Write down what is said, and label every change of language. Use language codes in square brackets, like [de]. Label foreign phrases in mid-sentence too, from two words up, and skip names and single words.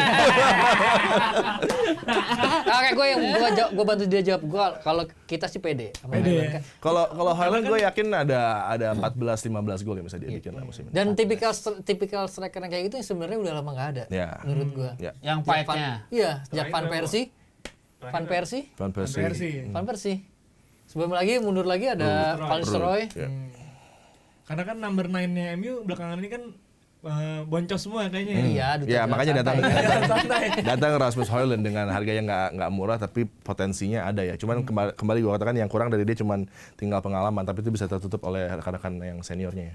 [id] Oke, gue bantu dia jawab. Gue kalau kita sih pede. Sama Pede Højlund ya? kan. Kalau Højlund gue yakin ada 14-15 gol yang bisa dia bikin lah musim ini. Dan tipikal striker yang kayak gitu yang sebenarnya udah lama nggak ada. Ya. Menurut gue. Ya. yang fight-nya. Iya, sejak Van Terakhir Persie. Van Persie. Van Persie. Persie. Van Persie. Sebelum lagi mundur lagi ada Van Nistelrooy. Ya. Karena kan number 9-nya MU belakangan ini kan boncos semua kayaknya. Iya, duta Ya jalan makanya santai. datang Rasmus Højlund dengan harga yang nggak murah tapi potensinya ada ya. Cuman kembali gue katakan yang kurang dari dia cuman tinggal pengalaman, tapi itu bisa tertutup oleh rekan-rekan yang seniornya ya.